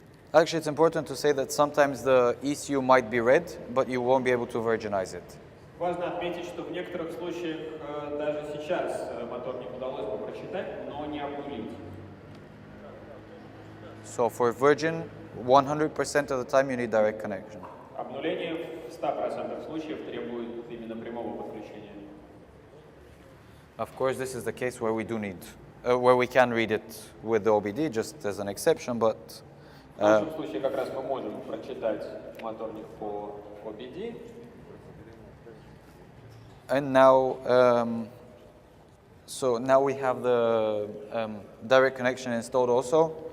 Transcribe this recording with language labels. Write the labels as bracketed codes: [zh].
[en] Actually, it's important to say that sometimes the ECU might be read, but you won't be able to virginize it. [ru] Важно отметить, что в некоторых случаях даже сейчас моторник удалось бы прочитать, но не обнулить. [en] So for virgin, 100% of the time you need direct connection. [ru] Обнуление в 100% случаев требует именно прямого подключения. [en] Of course, this is the case where we do need, where we can read it with the OBD, just as an exception, but [ru] В нашем случае как раз мы можем прочитать моторник по OBD. [en] and now, so now we have the direct connection installed also.